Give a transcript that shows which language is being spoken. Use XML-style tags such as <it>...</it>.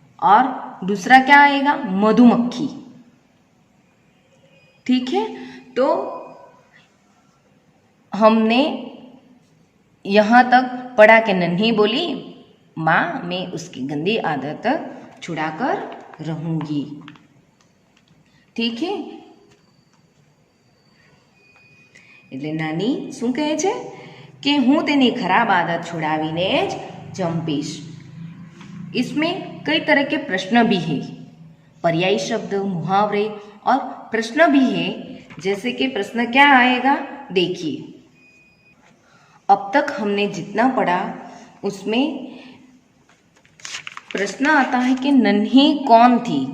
<hi>और दूसरा क्या आएगा? मधुमक्खी। ठीक है, तो हमने यहाँ तक पढ़ा कि नन्ही बोली, माँ मैं उसकी गंदी आदत छुड़ाकर रहूंगी। ठीक है,</hi> <gu>એટલે નાની શું કહે છે કે હું તેની ખરાબ આદત છોડાવીને જ જંપીશ।</gu> <hi>इसमें कई तरह के प्रश्न भी है, पर्यायी शब्द, मुहावरे और प्रश्न भी है। जैसे कि प्रश्न क्या आएगा, देखिए। अब तक हमने जितना पढ़ा उसमें प्रश्न आता है कि नन्ही कौन थी।</hi>